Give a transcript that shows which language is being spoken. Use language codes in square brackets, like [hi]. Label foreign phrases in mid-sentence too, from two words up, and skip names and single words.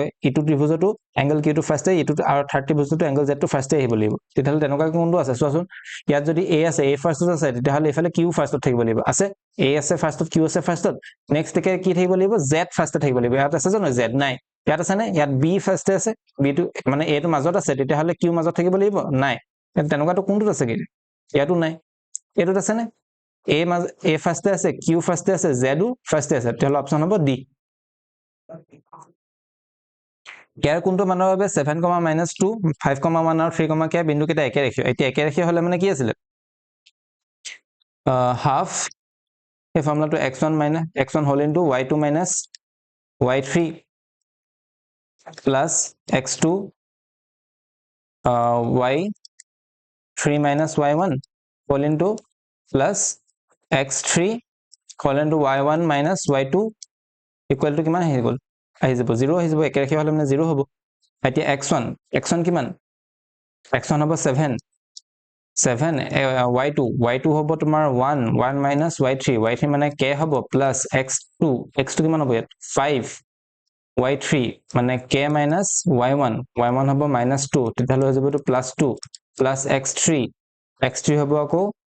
[as] ইটো ত্ৰিভুজটো এংগল Q টো ফাৰ্স্ট আহি ইটো আৰু থাৰ্ড ত্ৰিভুজটো এংগল Z টো ফাৰ্স্ট আহিব লাগিব তেতিয়াহ'লে তেনেকুৱা কোনটো আছে চোৱাচোন ইয়াত যদি A আছে A ফাৰ্স্টত আছে তেতিয়াহ'লে ইফালে Q ফাৰ্স্টত থাকিব লাগিব আছে A আছে ফাৰ্স্টত Q আছে ফাৰ্স্টত নেক্সট কে কি থাকিব লাগিব Z ফাৰ্স্টত থাকিব লাগিব ইয়াত আছে জানো Z নাই ইয়াত আছে নে ইয়াত B ফাৰ্স্টে আছে B টো মানে A টো মাজত আছে তেতিয়াহ'লে Q মাজত থাকিব লাগিব নাই তেনেকুৱাটো কোনটোত আছে কি ইয়াতো নাই এটোত আছে নে A ফাৰ্স্টে আছে Q ফাৰ্স্টে আছে Z ও ফাৰ্স্টে আছে তেতিয়াহ'লে অপচন হ'ব D ইয়াৰ কোনটো মানৰ বাবে 7, -2 5, 1 আৰু 3, k বিন্দু কেইটা একে ৰেখীয় এতিয়া একে ৰেখীয় হলে মানে কি আছিল হাফ এই ফৰ্মুলাটো [en] x1 whole into y2 minus y3 plus x2 y3 minus y1 whole into plus x3 whole into y1 minus y2 equal to [as] কিমান আহি গ'ল আহি যাব 0 আহি যাব একে ৰেখীয় হলে মানে 0 হ'ব এতিয়া x1 কিমান x1 হ'ব 7 y2 হ'ব তোমাৰ 1 [en] minus y3 [as] মানে k হ'ব [en] plus x2 [as] কিমান হ'ব ইয়াত 5 y3 মানে k [en] minus y1 [as] হ'ব -2 তেতিয়াহ'লে হৈ যাব এইটো +2 [en] plus x3 [as] হ'ব আকৌ